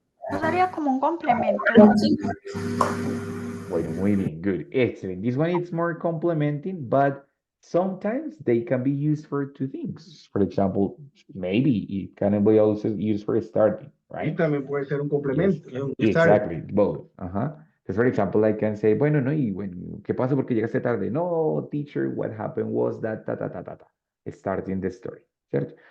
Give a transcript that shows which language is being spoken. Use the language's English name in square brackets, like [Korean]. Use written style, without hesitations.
[Spanish] Eso sería como un complemento, ¿no? Bueno, muy bien, [English] good, excellent. This one is more complementing, but sometimes they can be used for two things. For example, maybe it can be also used for starting, [Spanish] Y [English] right? [Spanish] también puede ser un complemento. [English] Yes, exactly, both. So, for example, I can say, [Spanish] bueno, no, y bueno, ¿qué pasó porque llegaste tarde? [English] No, teacher, what happened was that, starting the story, ¿cierto?